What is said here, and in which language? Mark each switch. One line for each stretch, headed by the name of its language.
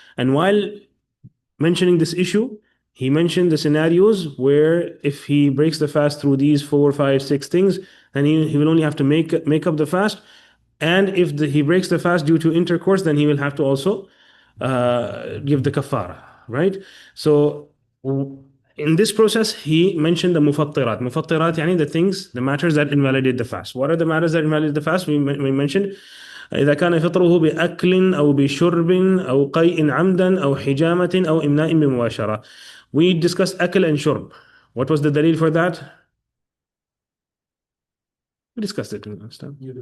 English: And while mentioning this issue, he mentioned the scenarios where if he breaks the fast through these 4, 5, 6 things, then he will only have to make up the fast. And if he breaks the fast due to intercourse, then he will have to also give the kaffarah, right? So in this process, he mentioned the mufattirat. Mufattirat, yani the matters that invalidate the fast. What are the matters that invalidate the fast? We mentioned
Arabic: إذا كان فطره بأكل أو بشرب أو قيء عمدا أو حجامة أو إمناء بمباشرة.
English: We discussed أكل and shurb. What was the dalil for that? We discussed it last time.